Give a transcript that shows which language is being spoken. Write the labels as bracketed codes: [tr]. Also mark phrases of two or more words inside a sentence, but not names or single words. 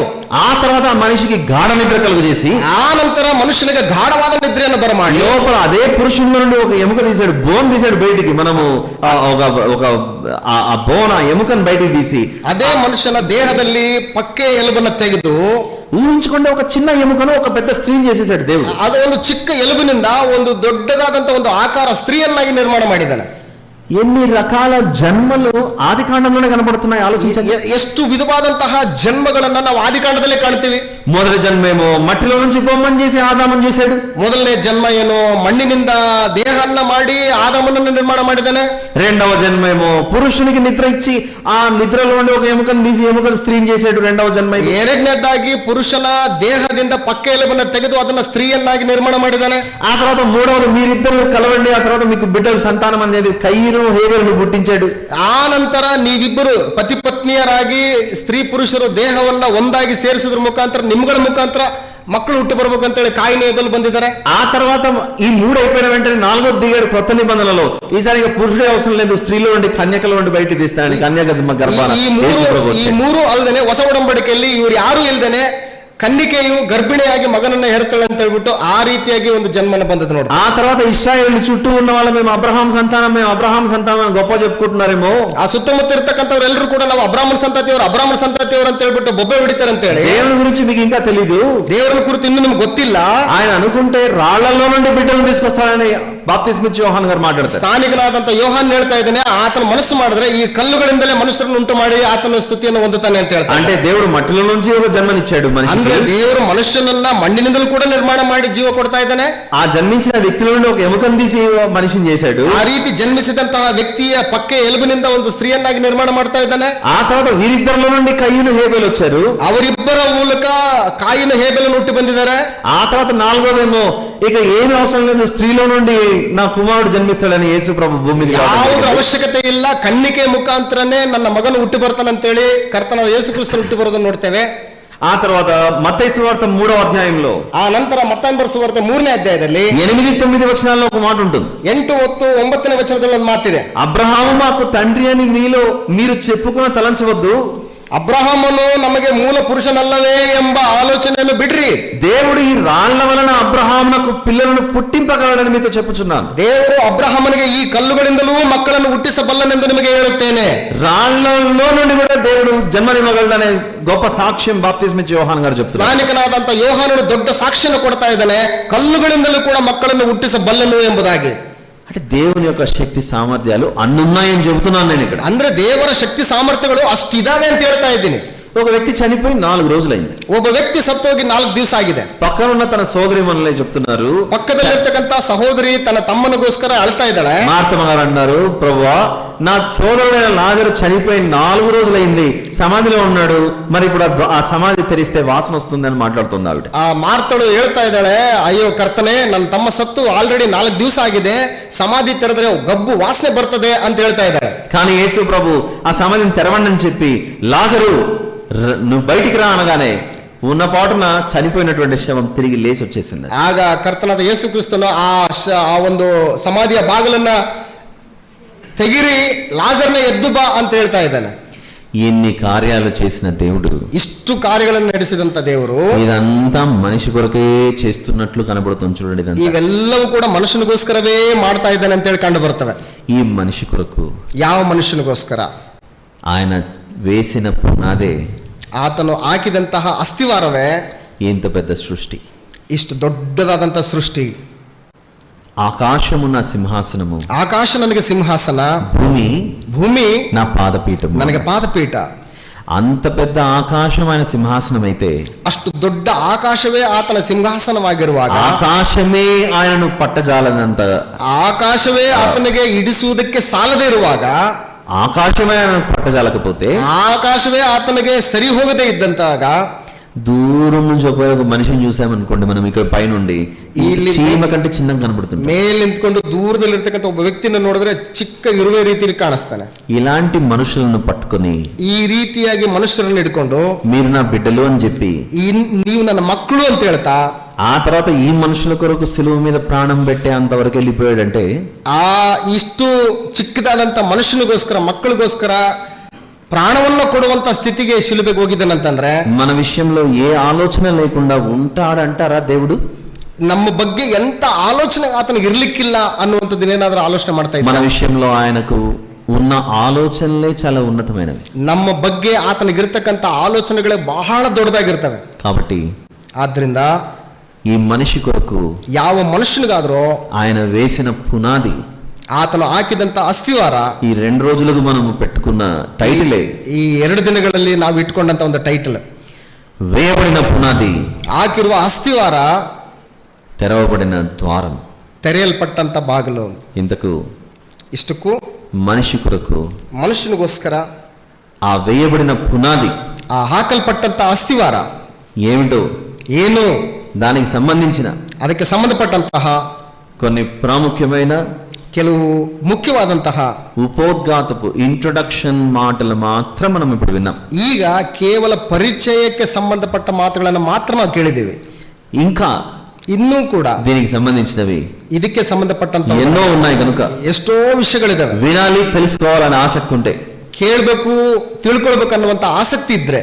[te] ఆ తర్వాత ఆ మనిషికి గాఢ నిద్ర కలుగు చేసి [kn] ಆ ನಂತರ ಮನುಷ್ಯನಿಗೆ ಗಾಢವಾದ ನಿದ್ರೆಯನ್ನು ಬರಮಾಡಿ [te] లోపల అదే పురుషుల్లో నుండి ఒక ఎముక తీశాడు, బోన్ తీశాడు బయటికి. మనము ఆ బోన్ ఆ ఎముకను బయటికి తీసి [kn] ಅದೇ ಮನುಷ್ಯನ ದೇಹದಲ್ಲಿ ಪಕ್ಕೆ ಎಲುಬನ್ನು ತೆಗೆದು [te] ఊహించుకుంటే ఒక చిన్న ఎముకను ఒక పెద్ద స్త్రీని చేసేసాడు దేవుడు. [kn] ಅದು ಒಂದು ಚಿಕ್ಕ ಎಲುಬಿನಿಂದ ಒಂದು ದೊಡ್ಡದಾದಂತ ಒಂದು ಆಕಾರ ಸ್ತ್ರೀಯನ್ನಾಗಿ ನಿರ್ಮಾಣ ಮಾಡಿದ್ದಾನೆ. [te] ఎన్ని రకాల జన్మలు ఆది కాండంలోనే కనబడుతున్నాయి ఆలోచించండి. [kn] ಎಷ್ಟು ವಿಧವಾದಂತಹ ಜನ್ಮಗಳನ್ನ ನಾವು ಆದಿಕಾಂಡದಲ್ಲೇ ಕಾಣ್ತೀವಿ. [te] మొదటి జన్మేమో మట్టిలో నుంచి బొమ్మను చేసి ఆదామని చేశాడు. [kn] ಮೊದಲನೇ ಜನ್ಮ ಏನು ಮಣ್ಣಿನಿಂದ ದೇಹನ್ನ ಮಾಡಿ ಆದಾಮನನ್ನು ನಿರ್ಮಾಣ ಮಾಡಿದ್ದಾನೆ. [te] రెండవ జన్మేమో పురుషునికి నిద్ర ఇచ్చి ఆ నిద్రలో ఉండి ఒక ఎముకను తీసి ఎముకను స్త్రీని చేశాడు. రెండవ జన్మ. [kn] ಎರಡನೇದಾಗಿ ಪುರುಷನ ದೇಹದಿಂದ ಪಕ್ಕ ಎಲುಬನ್ನ ತೆಗೆದು ಅದನ್ನ ಸ್ತ್ರೀಯನ್ನಾಗಿ ನಿರ್ಮಾಣ ಮಾಡಿದ್ದಾನೆ. [te] ఆ తర్వాత మూడవది మీరిద్దరు కలవండి, ఆ తర్వాత మీకు బిడ్డలు సంతానం అనేది కయ్యను హేబెలును పుట్టించాడు. [kn] ಆ ನಂತರ ನೀವಿಬ್ಬರು ಪತಿ ಪತ್ನಿಯರಾಗಿ ಸ್ತ್ರೀ ಪುರುಷರು ದೇಹವನ್ನ ಒಂದಾಗಿ ಸೇರಿಸೋದ್ರ ಮುಖಾಂತರ ನಿಮ್ಗಳ ಮುಖಾಂತರ ಮಕ್ಕಳು ಹುಟ್ಟು ಬರ್ಬೇಕಂತೇಳಿ ಕಾಯಿನ್ ಹೇಬೆಲ್ ಬಂದಿದ್ದಾರೆ. [te] ఆ తర్వాత ఈ మూడు అయిపోయిన వెంటనే నాలుగోది దిగాడు కొత్త నిబంధనలో. ఈసారి పురుషుడే అవసరం లేదు, స్త్రీలో ఉండి కన్యకలో ఉండి బయటికి తీస్తాడు. కన్యక గర్భాన [kn] ಈ ಮೂರು ಅಲ್ಲದೆ ಹೊಸ ಒಡಂಬಡಿಕೆಯಲ್ಲಿ ಇವ್ರು ಯಾರು ಇಲ್ದೇನೆ ಕನ್ನಿಕೆಯು ಗರ್ಭಿಣಿಯಾಗಿ ಮಗನನ್ನ ಹೆರ್ತಾಳೆ ಅಂತ ಹೇಳ್ಬಿಟ್ಟು ಆ ರೀತಿಯಾಗಿ ಒಂದು ಜನ್ಮನ ಬಂದದ್ದು ನೋಡಿ. [te] ఆ తర్వాత ఇశ్రాయేలు చుట్టూ ఉన్న వాళ్ళు మేము అబ్రహాం సంతానం గొప్ప చెప్పుకుంటున్నారేమో. [kn] ಆ ಸುತ್ತಮುತ್ತ ಇರ್ತಕ್ಕಂಥವ್ರು ಎಲ್ಲರೂ ಕೂಡ ನಾವು ಅಬ್ರಾಹ್ಮಣ ಸಂತತಿಯವರು ಅಂತ ಹೇಳ್ಬಿಟ್ಟು ಬೊಬ್ಬೆ ಹೊಡಿತಾರೆ ಅಂತ ಹೇಳಿ. [te] దేవుని గురించి మీకు ఇంకా తెలీదు. [kn] ದೇವರ ಕುರಿತು ಇನ್ನೂ ನಿಮ್ಗೆ ಗೊತ್ತಿಲ್ಲ. [te] ఆయన అనుకుంటే రాళ్లలో నుండి బిడ్డలను తీసుకొస్తాడని ಬಾಪ್ತಿಸ್ಮಿಚ್ಚ ಯೋಹಾನ್ గారు ಮಾತಾಡ್ತಾರೆ. [kn] ಸ್ಥಾನಿಕನಾದಂತ ಯೋಹಾನ್ ಹೇಳ್ತಾ ಇದ್ದಾನೆ, ಆತನ ಮನಸ್ಸು ಮಾಡಿದ್ರೆ ಈ ಕಲ್ಲುಗಳಿಂದಲೇ ಮನುಷ್ಯರನ್ನು ಉಂಟು ಮಾಡಿ ಆತನ ಸ್ತುತಿಯನ್ನು ಹೊಂದುತ್ತಾನೆ ಅಂತ ಹೇಳ್ತಾರೆ. [te] అంటే దేవుడు మట్టిలో నుంచి ఒక జన్మనిచ్చాడు మనిషికి. [kn] ಅಂದ್ರೆ ದೇವರು ಮನುಷ್ಯನನ್ನ ಮಣ್ಣಿನಿಂದಲೂ ಕೂಡ ನಿರ್ಮಾಣ ಮಾಡಿ ಜೀವ ಕೊಡ್ತಾ ಇದ್ದಾನೆ. [te] ఆ జన్మించిన వ్యక్తుల నుండి ఒక ఎముకను తీసి మనిషిని చేశాడు. [kn] ಆ ರೀತಿ ಜನ್ಮಿಸಿದಂತಹ ವ್ಯಕ್ತಿಯ ಪಕ್ಕೆ ಎಲುಬಿನಿಂದ ಒಂದು ಸ್ತ್ರೀಯನ್ನಾಗಿ ನಿರ್ಮಾಣ ಮಾಡ್ತಾ ಇದ್ದಾನೆ. [te] ఆ తర్వాత వీరిద్దరిలో నుండి కయ్యను హేబెలు వచ్చారు. [kn] ಅವರಿಬ್ಬರ ಮೂಲಕ ಕಾಯಿನ ಹೇಬೆಲನ್ನು ಹುಟ್ಟಿ ಬಂದಿದ್ದಾರೆ. [te] ఆ తర్వాత నాలుగోదేమో ఇక ఏమి అవసరం లేదు, స్త్రీలో నుండి నా కుమారుడు జన్మిస్తాడని యేసు ప్రభు భూమి మీద [kn] ಯಾವುದ್ರ ಅವಶ್ಯಕತೆ ಇಲ್ಲ, ಕನ್ನಿಕೆ ಮುಖಾಂತರನೇ ನನ್ನ ಮಗನು ಹುಟ್ಟಿ ಬರ್ತಾನಂತೇಳಿ ಕರ್ತನಾದ ಯೇಸು ಕ್ರಿಸ್ತನು ಹುಟ್ಟಿ ಬರೋದನ್ನು ನೋಡ್ತೇವೆ. [te] ఆ తర్వాత మత్తయి సువార్త 3వ అధ్యాయంలో [kn] ಆ ನಂತರ ಮತ್ತಾಯನ ಬರೆದ ಸುವಾರ್ತೆ 3ನೇ ಅಧ್ಯಾಯದಲ್ಲಿ [te] 8-9 వచనాల్లో ఒక మాట ఉంటుంది. 8, 10, [kn] 9ನೇ ವಚನದಲ್ಲಿ ಒಂದು ಮಾತಿದೆ. [te] అబ్రహాము మాకు తండ్రి అని మీరు చెప్పుకుని తలంచవద్దు. [kn] ಅಬ್ರಹಾಮನು ನಮಗೆ ಮೂಲ ಪುರುಷನಲ್ಲವೇ ಎಂಬ ಆಲೋಚನೆಯನ್ನು ಬಿಡ್ರಿ. [te] దేవుడు ఈ రాళ్ల వలన అబ్రహామునకు పిల్లలను పుట్టింపగలడని మీతో చెప్పుచున్నాను. [kn] ದೇವರು ಅಬ್ರಹಾಮನಿಗೆ ಈ ಕಲ್ಲುಗಳಿಂದಲೂ ಮಕ್ಕಳನ್ನು ಹುಟ್ಟಿಸಬಲ್ಲನೆಂದು ನಿಮಗೆ ಹೇಳುತ್ತೇನೆ. [te] రాళ్లలో నుండి కూడా దేవుడు జన్మనివ్వగలడనే గొప్ప సాక్ష్యం బాప్తిస్మిచ్చ యోహాన్ గారు చెప్తున్నారు. [kn] ಸ್ನಾನಿಕನಾದಂತ ಯೋಹಾನನು ದೊಡ್ಡ ಸಾಕ್ಷಿಯನ್ನು ಕೊಡ್ತಾ ಇದ್ದಾನೆ, ಕಲ್ಲುಗಳಿಂದಲೂ ಕೂಡ ಮಕ್ಕಳನ್ನು ಹುಟ್ಟಿಸಬಲ್ಲನು ಎಂಬುದಾಗಿ. [te] అంటే దేవుని యొక్క శక్తి సామర్థ్యాలు అన్నున్నాయని చెబుతున్నాను నేను ఇక్కడ. [kn] ಅಂದ್ರೆ ದೇವರ ಶಕ್ತಿ ಸಾಮರ್ಥ್ಯಗಳು ಅಷ್ಟಿದಾವೆ ಅಂತ ಹೇಳ್ತಾ ಇದ್ದೀನಿ. [te] ఒక వ్యక్తి చనిపోయి 4 రోజులైంది. [kn] ಒಬ್ಬ ವ್ಯಕ್ತಿ ಸತ್ತೋಗಿ 4 ದಿವಸ ಆಗಿದೆ. [te] పక్కన ఉన్న తన సోదరి మనలే చెప్తున్నారు, [kn] ಪಕ್ಕದಲ್ಲಿರ್ತಕ್ಕಂತ ಸಹೋದರಿ ತನ್ನ ತಮ್ಮನಿಗೋಸ್ಕರ ಅಳ್ತಾ ಇದ್ದಾಳೆ. [te] మార్తమ్మ గారు అన్నారు, ప్రభువా నా సోదరుడైన లాజరు చనిపోయి 4 రోజులైంది, సమాధిలో ఉన్నాడు, మరి ఇప్పుడు ఆ సమాధి తెరిస్తే వాసన వస్తుందని మాట్లాడుతుంది ఆవిడ. [kn] ಆ ಮಾರ್ತಳು ಹೇಳ್ತಾ ಇದ್ದಾಳೆ, ಅಯ್ಯೋ ಕರ್ತನೆ, ನನ್ನ ತಮ್ಮ ಸತ್ತು ಆಲ್ರೆಡಿ 4 ದಿವಸ ಆಗಿದೆ, ಸಮಾಧಿ ತೆರೆದ್ರೆ ಗಬ್ಬು ವಾಸನೆ ಬರ್ತದೆ ಅಂತ ಹೇಳ್ತಾ ಇದ್ದಾಳೆ. [te] కానీ యేసు ప్రభు ఆ సమాధిని తెరవండి అని చెప్పి లాజరు నువ్వు బయటికి రా అనగానే ఉన్న పాటున చనిపోయినటువంటి శవం తిరిగి లేచి వచ్చేసింది. [kn] ಆಗ ಕರ್ತನಾದ ಯೇಸು ಕ್ರಿಸ್ತನು ಆ ಒಂದು ಸಮಾಧಿಯ ಬಾಗಿಲನ್ನ ತೆಗಿರಿ, ಲಾಜರ್ನ ಎದ್ದು ಬಾ ಅಂತ ಹೇಳ್ತಾ ಇದ್ದಾನೆ. [te] ఎన్ని కార్యాలు చేసిన దేవుడు, [kn] ಇಷ್ಟು ಕಾರ್ಯಗಳನ್ನು ನಡೆಸಿದಂತ ದೇವರು [te] ఇదంతా మనిషి కొరకే చేస్తున్నట్లు కనబడుతుంది. చూడండి, ఇదంతా [kn] ಇವೆಲ್ಲವೂ ಕೂಡ ಮನುಷ್ಯನಿಗೋಸ್ಕರವೇ ಮಾಡ್ತಾ ಇದ್ದಾನೆ ಅಂತ ಹೇಳಿ ಕಂಡು ಬರ್ತವೆ. [te] ఈ మనిషి కొరకు [kn] ಯಾವ ಮನುಷ್ಯನಿಗೋಸ್ಕರ? [te] ఆయన వేసిన పునాదే, [kn] ಆತನು ಹಾಕಿದಂತಹ ಅಸ್ಥಿವಾರವೇ [te] ఇంత పెద్ద సృష్టి, [kn] ಇಷ್ಟು ದೊಡ್ಡದಾದಂತ ಸೃಷ್ಟಿ. [te] ఆకాశము నా సింహాసనము, [kn] ಆಕಾಶ ನನಗೆ ಸಿಂಹಾಸನ, ಭೂಮಿ [te] నా పాదపీఠము. [kn] ನನಗೆ ಪಾದಪೀಠ. [te] అంత పెద్ద ఆకాశమైన సింహాసనం అయితే, [kn] ಅಷ್ಟು ದೊಡ್ಡ ಆಕಾಶವೇ ಆತನ ಸಿಂಹಾಸನವಾಗಿರುವಾಗ, [te] ఆకాశమే ఆయనను పట్టజాలనంత, [kn] ಆಕಾಶವೇ ಆತನಿಗೆ ಇಡಿಸುವುದಕ್ಕೆ ಸಾಲದೇ ಇರುವಾಗ, [te] ఆకాశమే ఆయనను పట్టజాలకపోతే, [kn] ಆಕಾಶವೇ ಆತನಿಗೆ ಸರಿ ಹೋಗದೇ ಇದ್ದಂತಾಗ, [te] దూరం నుంచి ఒక మనిషిని చూసామనుకోండి, మనం ఇక్కడ పైనుండి [kn] ಇಲ್ಲಿ [te] చీమ కంటే చిన్నగా కనబడుతుంది. [kn] ಮೇಲೆ ನಿಂತ್ಕೊಂಡು ದೂರದಲ್ಲಿ ಇರ್ತಕ್ಕಂಥ ಒಬ್ಬ ವ್ಯಕ್ತಿನ ನೋಡಿದ್ರೆ ಚಿಕ್ಕ ಇರುವೆ ರೀತಿಯಲ್ಲಿ ಕಾಣಿಸ್ತಾನೆ. [te] ఇలాంటి మనుషులను పట్టుకొని [kn] ಈ ರೀತಿಯಾಗಿ ಮನುಷ್ಯರನ್ನು ಹಿಡ್ಕೊಂಡು [te] మీరు నా బిడ్డలు అని చెప్పి [kn] ನೀವು ನನ್ನ ಮಕ್ಕಳು ಅಂತ ಹೇಳ್ತಾ [te] ఆ తర్వాత ఈ మనుషుల కొరకు సిలువ మీద ప్రాణం పెట్టే అంతవరకు వెళ్ళిపోయాడంటే [kn] ಆ ಇಷ್ಟು ಚಿಕ್ಕದಾದಂತ ಮನುಷ್ಯನಿಗೋಸ್ಕರ ಮಕ್ಕಳಿಗೋಸ್ಕರ ಪ್ರಾಣವನ್ನ ಕೊಡುವಂತ ಸ್ಥಿತಿಗೆ ಶಿಲುಬೆಗೆ ಹೋಗಿದ್ದಾನಂತಂದ್ರೆ [te] మన విషయంలో ఏ ఆలోచన లేకుండా ఉంటాడంటారా దేవుడు? [kn] ನಮ್ಮ ಬಗ್ಗೆ ಎಂತ ಆಲೋಚನೆ ಆತನಿಗೆ ಇರ್ಲಿಕ್ಕಿಲ್ಲ ಅನ್ನುವಂಥದ್ದನ್ನೇನಾದ್ರೂ ಆಲೋಚನೆ ಮಾಡ್ತಾ [te] మన [kn] ಇದ್ದ [te] విషయంలో ఆయనకు ఉన్న ఆలోచనలే చాలా ఉన్నతమైనవి. [kn] ನಮ್ಮ ಬಗ್ಗೆ ಆತನಿಗಿರ್ತಕ್ಕಂಥ ಆಲೋಚನೆಗಳೇ ಬಹಳ ದೊಡ್ಡದಾಗಿರ್ತವೆ. [te] కాబట్టి [kn] ಆದ್ರಿಂದ [te] ఈ మనిషి కొరకు [kn] ಯಾವ ಮನುಷ್ಯನಿಗಾದ್ರೂ [te] ఆయన వేసిన పునాది, [kn] ಆತನು ಹಾಕಿದಂತ ಅಸ್ಥಿವಾರ, [te] ఈ 2 రోజులకు మనము పెట్టుకున్న టైటిలే [kn] ಈ 2 ದಿನಗಳಲ್ಲಿ ನಾವು ಇಟ್ಕೊಂಡಂತ ಒಂದು ಟೈಟಲ್, [te] వేయబడిన పునాది, [kn] ಹಾಕಿರುವ ಅಸ್ಥಿವಾರ, [te] తెరవబడిన ద్వారం. [kn] ತೆರೆಯಲ್ಪಟ್ಟಂತ ಬಾಗಿಲು. [te] ఇంతకు [kn] ಇಷ್ಟಕ್ಕೂ [te] మనిషి కొరకు [kn] ಮನುಷ್ಯನಿಗೋಸ್ಕರ [te] ఆ వేయబడిన పునాది [kn] ಆ ಹಾಕಲ್ಪಟ್ಟಂತ ಅಸ್ಥಿವಾರ [te] ఏమిటో, [kn] ಏನು, [te] దానికి సంబంధించిన [kn] ಅದಕ್ಕೆ ಸಂಬಂಧಪಟ್ಟಂತಹ [te] కొన్ని ప్రాముఖ్యమైన [kn] ಕೆಲವು ಮುಖ್ಯವಾದಂತಹ [te] ఉపోద్ఘాతపు ఇంట్రొడక్షన్ మాటలు మాత్రం మనం ఇప్పుడు విన్నాం. [kn] ಈಗ ಕೇವಲ ಪರಿಚಯಕ್ಕೆ ಸಂಬಂಧಪಟ್ಟ ಮಾತುಗಳನ್ನು ಮಾತ್ರ ನಾವು ಕೇಳಿದ್ದೇವೆ. [te] ఇంకా [kn] ಇನ್ನೂ ಕೂಡ [te] దీనికి సంబంధించినవి [kn] ಇದಕ್ಕೆ ಸಂಬಂಧಪಟ್ಟಂತ [te] ఎన్నో ఉన్నాయి కనుక [kn] ಎಷ್ಟೋ ವಿಷಯಗಳಿದಾವೆ. [te] వినాలి, తెలుసుకోవాలని ఆసక్తి ఉంటే [kn] ಕೇಳಬೇಕು, ತಿಳ್ಕೊಳ್ಬೇಕನ್ನುವಂತ ಆಸಕ್ತಿ ಇದ್ರೆ